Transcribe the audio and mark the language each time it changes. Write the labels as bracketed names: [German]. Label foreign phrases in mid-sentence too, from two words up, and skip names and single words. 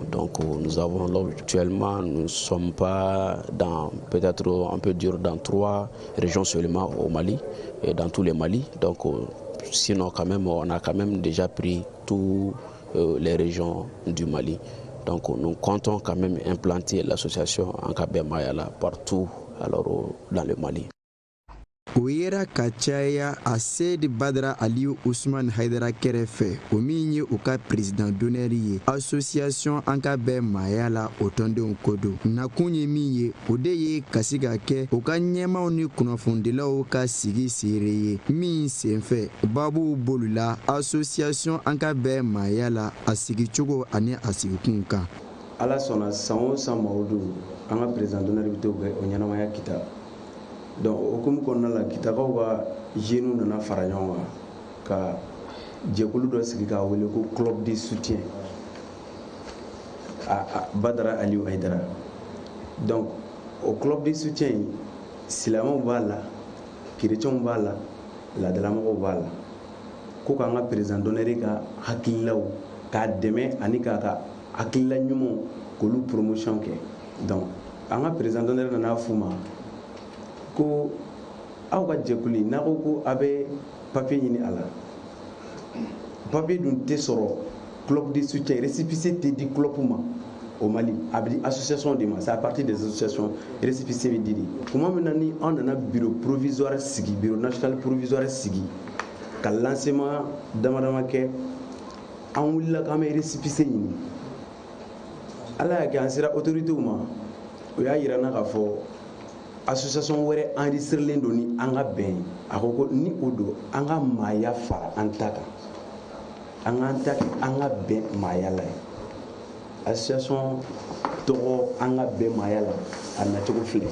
[French] Donc nous avons actuellement, nous ne sommes pas dans, peut-être on peut dire dans 3 régions seulement au Mali et dans tous les Mali. Donc sinon quand même on a quand même déjà pris toutes les régions du Mali. Donc nous comptons quand même implanter l'association Ankabé Mayala partout alors dans le Mali. [Bambara] Ouira Kachaya a Seydi Badara Aliou Ousmane Haidara kɛrɛfɛ o min ye u ka [French] président d'honneur [Bambara] ye association Ankabé Mayala o tɔndenw ko don nakun ye min ye o de ye ka se ka kɛ u ka ɲɛmaw ni kunnafonidilaw ka sigi seere ye min senfɛ babuw bolila association Ankabé Mayala a sigicogo ani a sigikun kan. Ala sɔnna san o san Maodo an ka [French] président d'honneur [Bambara] bɛ to o ɲɛnamaya kita. Donc okumu kɔnɔna la kitakaw ka jeunes nana fara ɲɔgɔn kan ka jɛkulu dɔ sigi k'a wele ko [French] club de soutien à [Bambara] Badara Aliou Haidara. [French] Donc au club de soutien [Bambara] silamɛw b'a la chrétiens b'a la laadalamɔgɔw b'a la ko k'an ka [French] président d'honneur [Bambara] ka hakililaw k'a dɛmɛ ani k'a ka hakilila ɲumanw k'olu promotion kɛ. Donc an ka [French] président d'honneur [Bambara] nana f'u ma ko aw ka jɛkuli n'a ko a bɛ papier ɲini a la papier dun tɛ sɔrɔ [French] club de soutien récépissé [Bambara] tɛ di club ma [French] au Mali [Bambara] a bɛ di association de ma [French] c'est à partir des associations récépissé [Bambara] bɛ di de tuma min na ni an nana [French] bureau provisoire [Bambara] sigi [French] bureau national provisoire [Bambara] sigi ka lancement dama dama kɛ an wulila k'an bɛ récépissé ɲini ala y'a kɛ an sera autoritéw ma o y'a yira na k'a fɔ association wɛrɛ enregistrelen don ni an ka bɛn a ko ni o don an ka maaya fara an ta kan an k'an ta kɛ an ka bɛn maaya la ye association tɔgɔ an ka bɛn maaya la a nacogo filɛ.